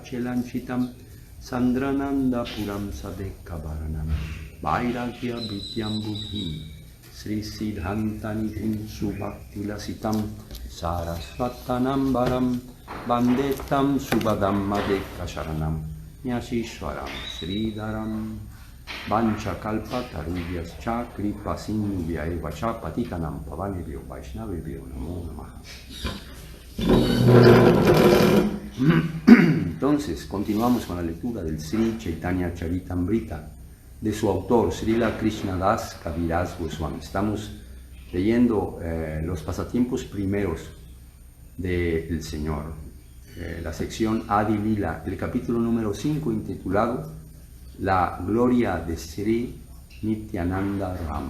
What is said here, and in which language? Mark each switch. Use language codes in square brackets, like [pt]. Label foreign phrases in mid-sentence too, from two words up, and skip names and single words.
[sa] चेलाञ्चितं सान्द्रानन्द पुरं सदेक वरणं वैराग्य वित्यं बुद्धिं श्री सिद्धान्त निधिं सुभक्ति लसितं सारस्वतानां वरं वन्देतं शुभदं मदेक शरणं न्यशिश्वरं श्रीधरं वाञ्छा कल्प तरुव्यस् च कृपा सिन्ध्य एव च पतितानां पावनेभ्यो वैष्णवेभ्यो नमो नमः. [es] Entonces, continuamos con la lectura del Sri Chaitanya Charitamrita de su autor, Srila Krishnadas Kaviraj Goswami. Estamos leyendo los pasatiempos primeros del Señor, la sección Adi Lila, el capítulo número 5 intitulado La Gloria de Sri Nityananda Rama.